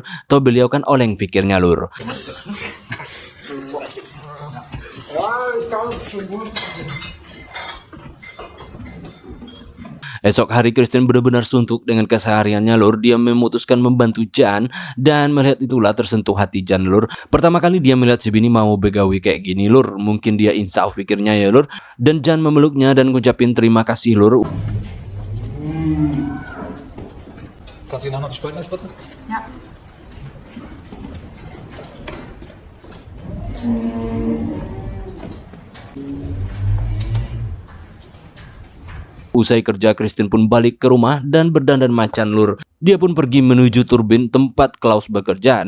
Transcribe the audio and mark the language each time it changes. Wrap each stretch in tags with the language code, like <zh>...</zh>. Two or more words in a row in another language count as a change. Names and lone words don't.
<id>Toh beliau kan oleng pikirnya lur. Esok hari Christine benar-benar suntuk dengan kesehariannya lur. Dia memutuskan membantu Jan, dan melihat itulah tersentuh hati Jan lur. Pertama kali dia melihat si Bini mau begawi kayak gini lur. Mungkin dia insaf pikirnya ya lur. Dan Jan memeluknya dan ngucapin terima kasih lur.</id> <de>Kannst du nachher noch die Spalten spritzen? Ja.</de> <id>Usai kerja, Christine pun balik ke rumah dan berdandan macan lur. Dia pun pergi menuju turbin tempat Klaus bekerja.</id>